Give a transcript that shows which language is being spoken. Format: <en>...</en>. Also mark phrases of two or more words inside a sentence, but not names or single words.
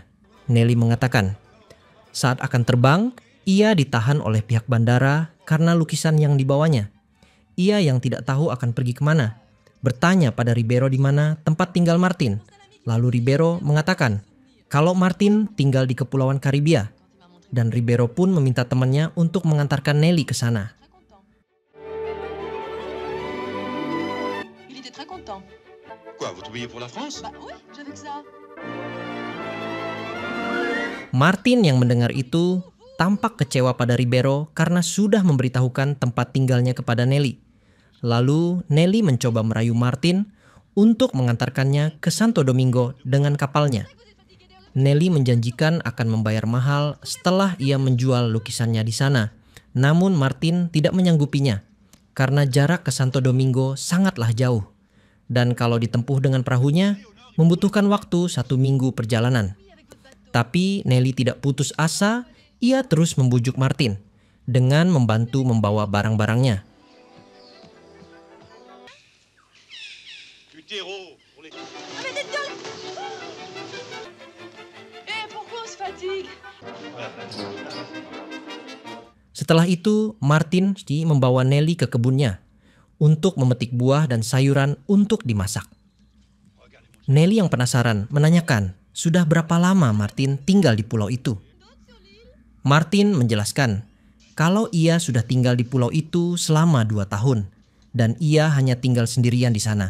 <id>Nelly mengatakan, saat akan terbang, ia ditahan oleh pihak bandara karena lukisan yang dibawanya. Ia yang tidak tahu akan pergi kemana, bertanya pada Ribeiro di mana tempat tinggal Martin. Lalu Ribeiro mengatakan, kalau Martin tinggal di Kepulauan Karibia, dan Ribeiro pun meminta temannya untuk mengantarkan Nelly ke sana.</id> <fr>Il était très content. Quoi, vous travaillez pour la France? Bah oui, j'avais que ça.</fr> <id>Martin yang mendengar itu tampak kecewa pada Ribeiro karena sudah memberitahukan tempat tinggalnya kepada Nelly. Lalu Nelly mencoba merayu Martin untuk mengantarkannya ke Santo Domingo dengan kapalnya. Nelly menjanjikan akan membayar mahal setelah ia menjual lukisannya di sana. Namun Martin tidak menyanggupinya karena jarak ke Santo Domingo sangatlah jauh. Dan kalau ditempuh dengan perahunya, membutuhkan waktu 1 minggu perjalanan. Tapi Nelly tidak putus asa, ia terus membujuk Martin dengan membantu membawa barang-barangnya.</id> <fr>Du terreau pour les... Mais dites donc. Eh, pourquoi on se fatigue?</fr> <id>Setelah itu, Martin membawa Nelly ke kebunnya untuk memetik buah dan sayuran untuk dimasak. Nelly yang penasaran menanyakan, sudah berapa lama Martin tinggal di pulau itu? Martin menjelaskan, kalau ia sudah tinggal di pulau itu selama 2 tahun, dan ia hanya tinggal sendirian di sana.</id>